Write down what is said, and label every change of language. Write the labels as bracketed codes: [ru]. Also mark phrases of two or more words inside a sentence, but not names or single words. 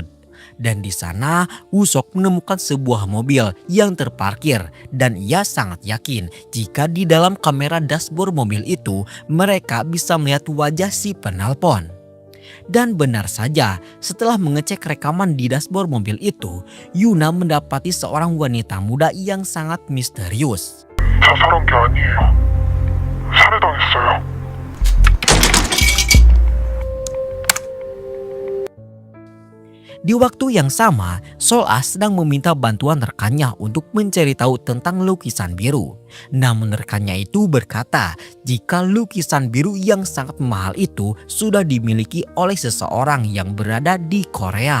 [id] Dan di sana Woo-seok menemukan sebuah mobil yang terparkir dan ia sangat yakin jika di dalam kamera dashboard mobil itu mereka bisa melihat wajah si penelpon. Dan benar saja, setelah mengecek rekaman di dashboard mobil itu, Yuna mendapati seorang wanita muda yang sangat misterius. [ko] 자살한 게 아니에요. 살해당했어요. [id] Di waktu yang sama, Sol-ah sedang meminta bantuan rekannya untuk mencari tahu tentang lukisan biru. Namun rekannya itu berkata jika lukisan biru yang sangat mahal itu sudah dimiliki oleh seseorang yang berada di Korea.